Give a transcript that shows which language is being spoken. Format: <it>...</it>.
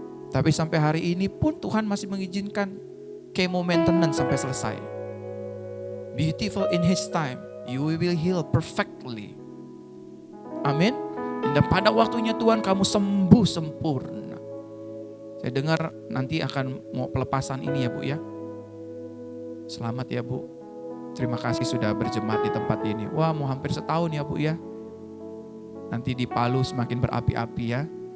<id>Tapi sampai hari ini pun Tuhan masih mengizinkan chemo maintenance sampai selesai.</id> <en>Beautiful in His time, you will heal perfectly.</en> <id>Amin. Dan pada waktunya Tuhan kamu sembuh sempurna. Saya dengar nanti akan mau pelepasan ini ya Bu ya. Selamat ya Bu. Terima kasih sudah berjemaat di tempat ini. Wah, mau hampir setahun ya Bu ya. Nanti di Palu semakin berapi-api ya.</id>